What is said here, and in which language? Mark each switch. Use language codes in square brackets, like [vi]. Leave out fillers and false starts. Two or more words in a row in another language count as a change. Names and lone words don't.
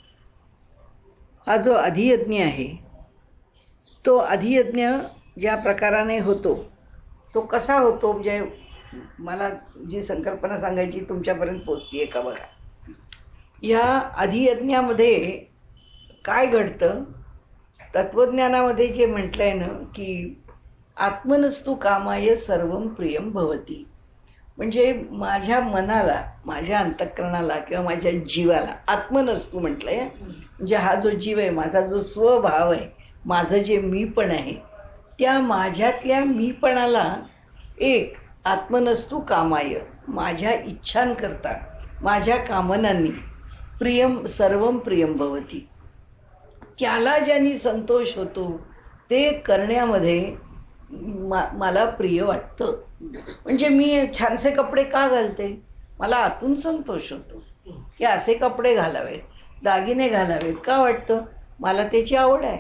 [mr] हा जो अधियज्ञ आहे तो अधियज्ञ ज्या प्रकाराने होतो तो कसा होतो, म्हणजे मला जी संकल्पना सांगायची तुमच्यापर्यंत पोचतीये का बघा. या अधियज्ञामध्ये काय घडतं, तत्वज्ञानामध्ये जे म्हटलंय ना की [sa] आत्मनस्तु कामाय सर्वं प्रियं भवती. [mr] म्हणजे माझ्या मनाला, माझ्या अंतःकरणाला किंवा माझ्या जीवाला आत्मनस्तु म्हटलंय. म्हणजे हा जो जीव आहे, माझा जो स्वभाव आहे, माझं जे मीपण आहे, त्या माझ्यातल्या मीपणाला एक [sa] आत्मनस्तु कामाय, [mr] माझ्या इच्छांकरता, माझ्या कामनांनी [sa] प्रियम सर्वं प्रियं भवती, [mr] त्याला ज्यांनी संतोष होतो ते करण्यामध्ये मला प्रिय वाटतं. म्हणजे मी छानसे कपडे का घालते, मला आतून संतोष होतो की असे कपडे घालावेत, दागिने घालावेत, का वाटतं, मला त्याची आवड आहे.